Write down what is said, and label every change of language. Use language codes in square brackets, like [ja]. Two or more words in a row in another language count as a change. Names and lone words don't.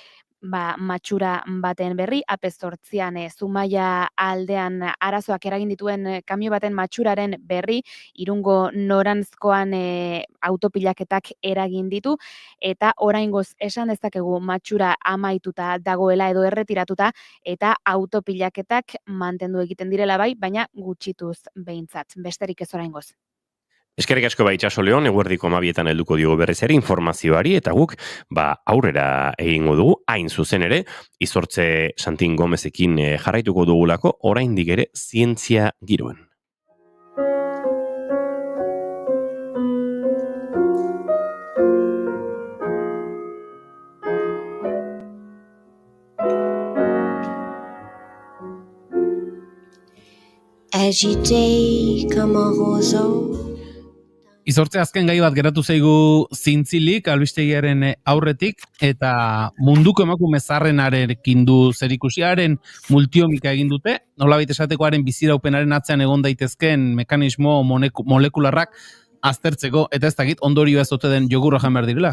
[eu] matxura baten berri, AP8an Zumaia aldean arazoak eragin dituen kamio baten matxuraren berri, Irungo noranzkoan autopilaketak eragin ditu, eta oraingoz esan dezakegu matxura amaituta dagoela edo erretiratuta, eta autopilaketak mantendu egiten direla bai, baina gutxituz behintzat, besterik ez oraingoz. Eskerrik asko Itxaso Leon, eguerdiko 12etan helduko diogu berriz ere informazioari eta guk aurrera egingo dugu, hain zuzen ere, Izortze Santin Gomezekin jarraituko dugulako, oraindik ere zientzia giroen. [en] As you take a roseau. [eu] Izortze azken gai bat geratu zaigu zintzilik, albistegiaren aurretik, eta munduko emakume zaharrenarekin du zerikusiaren multiomika egin dute, nolabait esatekoaren biziraupenaren atzean egon daitezkeen mekanismo molekularrak aztertzeko, eta ez dakit ondorioa ez ote den jogurra jan behar direla.